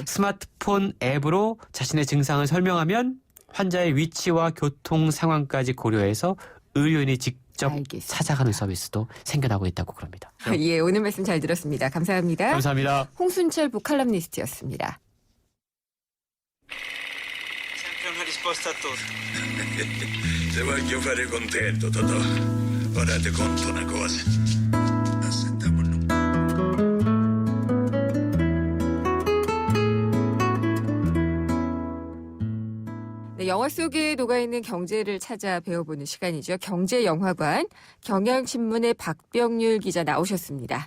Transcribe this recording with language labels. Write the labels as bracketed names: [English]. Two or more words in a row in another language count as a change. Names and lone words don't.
[Korean] 스마트폰 앱으로 자신의 증상을 설명하면 환자의 위치와 교통 상황까지 고려해서 의료인이 직접 알겠습니다. 찾아가는 서비스도 생겨나고 있다고 그럽니다. 예, 오늘 말씀 잘 들었습니다. 감사합니다. 감사합니다. 홍순철 북칼럼니스트였습니다. [Italian] Sempre una risposta a tutto. Se voglio fare contento, Totò, ora ti conto una cosa. [Korean] 네, 영화 속에 녹아있는 경제를 찾아 배워보는 시간이죠. 경제영화관 경향신문의 박병률 기자 나오셨습니다.